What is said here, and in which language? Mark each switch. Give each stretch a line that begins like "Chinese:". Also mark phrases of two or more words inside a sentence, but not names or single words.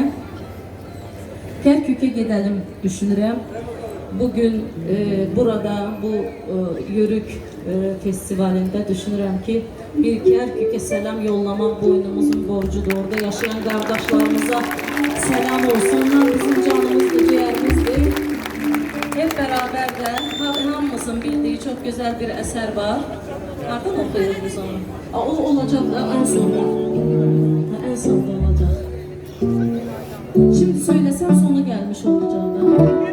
Azerbaijani: Kərkükə gedəlim düşünürəm. Bugün burada bu Yörük festivalində düşünürəm ki, bir Kərkükə səlam yollamaq boynumuzun borcudur. Orada yaşayan qardaşlarımıza səlam olsun. Onlar bizim canımızdır, ciğərimizdir.
Turkish: Hep beraber de hamımızın bildiği çok güzel bir eser var. Nereden okuyoruz onu? O olacak da en sonda. En sonda olacak. Şimdi söylesem sonu gelmiş olacak da.